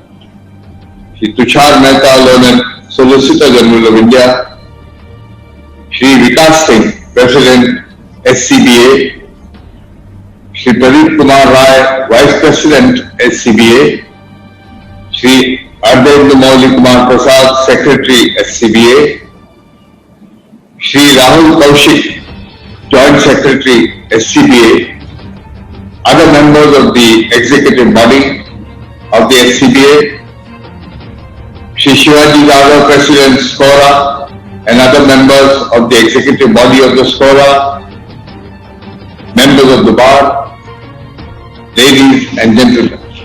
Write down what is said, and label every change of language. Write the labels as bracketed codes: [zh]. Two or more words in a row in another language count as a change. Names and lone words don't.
[en] Shri Tushar Mehta, Learned Solicitor General of India, Shri Vikas Singh, President SCBA, Shri Pradeep Kumar Rai, Vice President SCBA, Shri Ardendra Mouli Kumar Prasad, Secretary SCBA, Shri Rahul Kaushik, Joint Secretary SCBA, other members of the executive body of the SCBA, Shri Shivaji Yadav, President SCORA, and other members of the executive body of the SCORA, members of the bar, ladies and gentlemen.